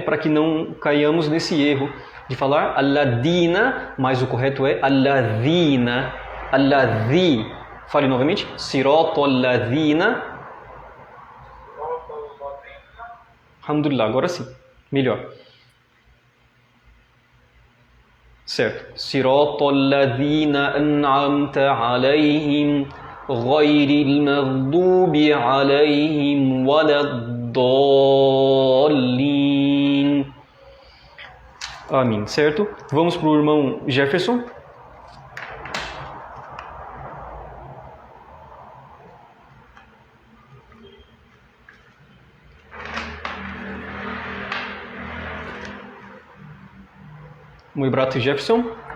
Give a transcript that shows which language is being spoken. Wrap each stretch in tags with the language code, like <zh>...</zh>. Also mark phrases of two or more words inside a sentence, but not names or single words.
<pt>Para que não caiamos nesse erro de falar Aladina, mas o correto é Aladina, Aladi. Fale novamente,</pt> <ar>صراط الذين الحمد لله,</ar> <pt>agora sim, melhor. Certo.</pt> <ar>صراط الذين أنعمت عليهم غير المغضوب عليهم ولا الضالين.</ar> <pt>Amém, certo? Vamos para o irmão Jefferson. Muy brato Jefferson.</pt>